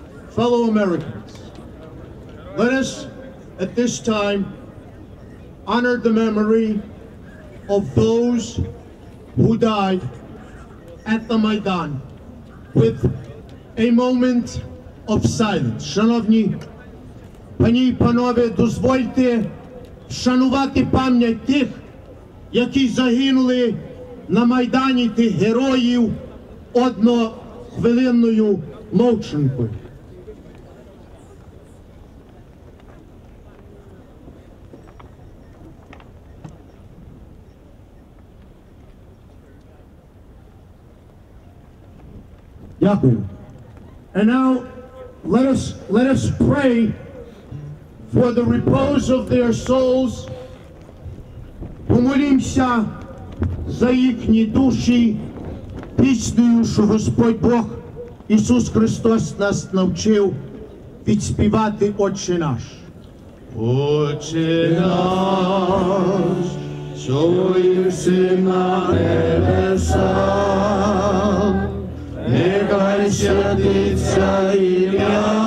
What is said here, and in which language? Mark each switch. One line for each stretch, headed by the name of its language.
English: Fellow Americans, let us at this time honor the memory of those who died at the Maidan with a moment of silence.
Ukrainian: Шановні пані і панове, дозвольте вшанувати пам'ять тих, які загинули на Майдані, тих героїв, однохвилинною мовчанкою. Дякую.
English: And now let us pray for the repose of their souls.
Ukrainian: Помолімся за їхні душі піснею, що Господь Бог Ісус Христос нас навчив відспівати «Отче наш». Отче наш, що єси на небесах, нехай святиться ім'я